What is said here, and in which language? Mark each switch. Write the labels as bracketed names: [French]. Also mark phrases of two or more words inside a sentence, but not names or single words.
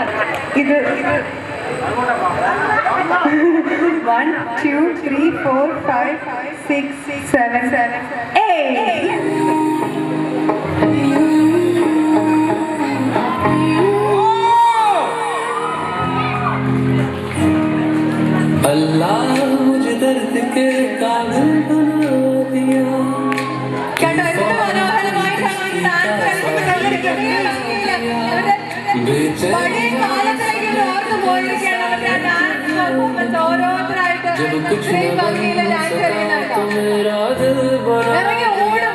[Malayalam] ഇത് 1 2 3 4 5 6 7 8. [Hindi] अल्लाह मुझे दर्द के काबिल बना दिया [Malayalam] കണ്ടോ എന്ത് മനോഹരമായിട്ടാണ് ഈ ഡാൻസ് പഴയ കാലത്തിലേക്ക് ഓർത്ത് പോയിരിക്കുകയാണ് അവരുടെ ആ ഡാൻസ് പെർഫോമൻസ്. ഓരോരുത്തരായിട്ട് ഇത്രയും ഭംഗിയിലെ ഡാൻസ് കളിക്കുന്നുണ്ടോ? [Hindi] मेरा दिल बड़ा [Malayalam] ഇറങ്ങി ഓടും